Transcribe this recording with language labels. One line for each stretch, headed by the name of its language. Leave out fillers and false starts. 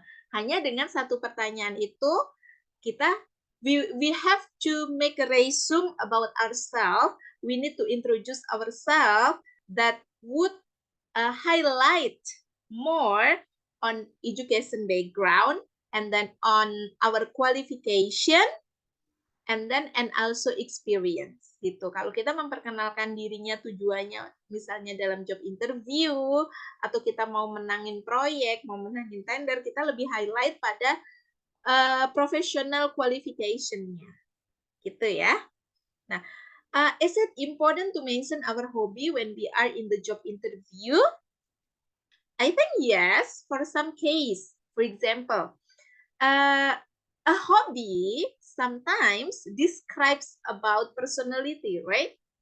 Indonesian: Hanya dengan satu pertanyaan itu,
English: we have to make a resume about ourselves. We need to introduce ourselves that would highlight more on education background, and then on our qualification, and also experience gitu.
Indonesian: Kalau kita memperkenalkan dirinya, tujuannya misalnya dalam job interview atau kita mau menangin proyek, mau menangin tender, kita lebih highlight pada professional qualification-nya gitu ya.
English: Nah, is it important to mention our hobby when we are in the job interview? I think yes, for some case. For example, a hobby sometimes describes about personality, right?